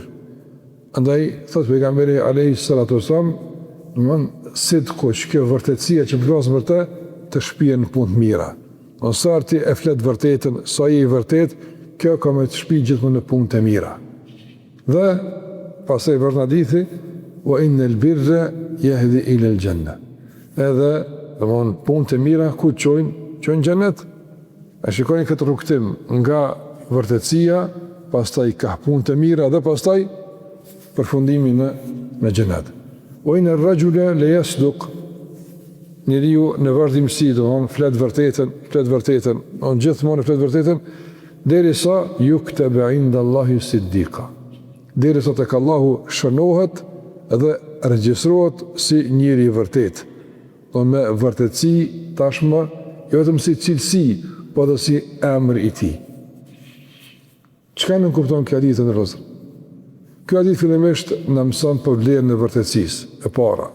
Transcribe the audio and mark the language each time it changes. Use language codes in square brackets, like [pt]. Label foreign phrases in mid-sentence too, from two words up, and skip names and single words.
[sq] Andaj thot pejgamberi [ar] عليه الصلاة والسلام, [sq] domthon sidku, kjo vërtetësia që flas për të shpihen në punë të mira. Ose ti e flet vërtetën, sa i vërtet, kjo ka me të shpi gjithmonë në punë të mira. Dhe pastaj vjen hadithi, [ar] وإن البر يهدي إلى الجنة. [sq] Edhe domthon punë të mira ku çojnë xhenet. A shikoni këtë rrugtim nga vërtetësia, pastaj ka punë të mira dhe pastaj përfundimi në xhenet. [ar] وإن الرجل ليصدق. [sq] Njeriu në vazhdimsi do flet vërtetën, on gjithmonë flet vërtetën derisa [ar] يكتب عند الله صديقا. [sq] Derisa tek Allahu shënohet dhe regjistrohet si njeri i vërtet. Do me vërtetësi tashmë, jo vetëm si cilësi, po dhe si emër i tij. Çka nuk kupton kjo hadith në rrezë? Kjo hadith fillimisht na mëson për vlerën e vërtetësisë, e para.